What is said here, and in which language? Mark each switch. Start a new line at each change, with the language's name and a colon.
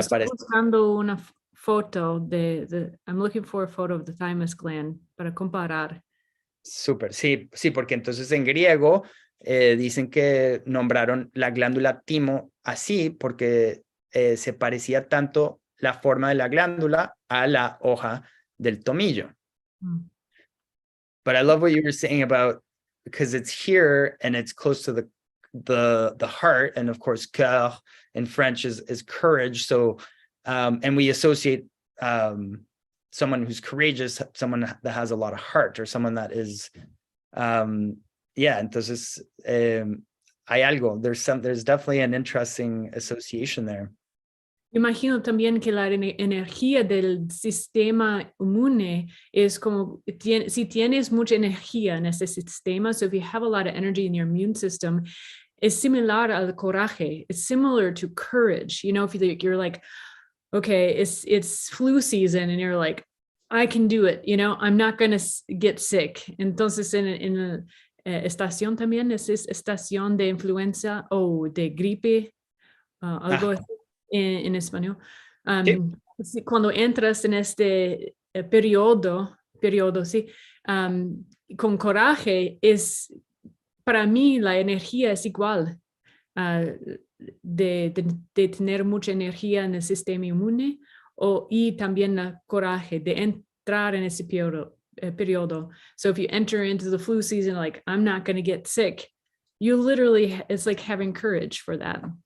Spanish: Estoy buscando una foto
English: I'm looking for a photo of the thymus gland
Spanish: para comparar. Súper, sí, porque entonces en griego dicen que nombraron la glándula timo así porque se parecía tanto la forma de la glándula a la hoja del tomillo.
English: But I love what you were saying about, because it's here and it's close to the heart, and of course cœur in French is courage. So and we associate someone who's courageous, someone that has a lot of heart, or someone that is
Spanish: entonces hay algo,
English: there's definitely an interesting association there.
Spanish: Imagino también que la energía del sistema inmune es como, si tienes mucha energía en ese sistema,
English: so if you have a lot of energy in your immune system, it's similar
Spanish: al coraje.
English: It's similar to courage. You know, if you're like, okay, it's flu season, and you're like, I can do it. You know, I'm not going to get sick.
Spanish: Entonces, en estación también es estación de influenza o de gripe, algo así. En español. Cuando entras en este periodo, sí, con coraje, para mí la energía es igual, de tener mucha energía en el sistema inmune, y también el coraje de entrar en ese periodo.
English: So if you enter into the flu season, like, I'm not going to get sick, you literally, it's like having courage for that.